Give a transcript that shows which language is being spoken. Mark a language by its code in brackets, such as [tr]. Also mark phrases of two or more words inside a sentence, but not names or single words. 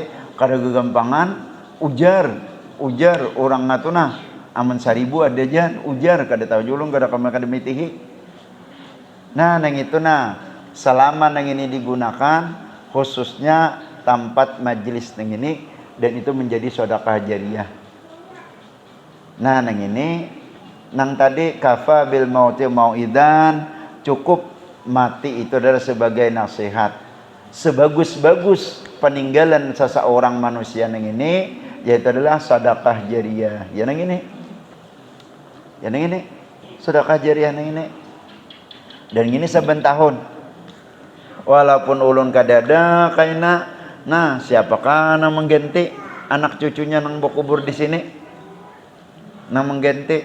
[bjn] Kada gegampangan ujar orang natuna aman 1000 ada jan ujar kada tahu julung kada kamar kada mitihi. Nah nang itu nah selama nang ini digunakan khususnya tempat majelis nang ini dan itu menjadi sedekah jariyah. Nah nang ini nang tadi [ar] kafa bil mauti mau'idan, [id] cukup mati itu adalah sebagai nasihat. [bjn] Sebagus-bagus peninggalan seseorang manusia nang ini yaitu adalah sedekah jariyah. Ya nang ini sedekah jariyah nang ini. Dan ini saben tahun walaupun ulun kadada kaina Nah, siapakah nang mengganti anak cucunya nang kubur di sini? Nang mengganti.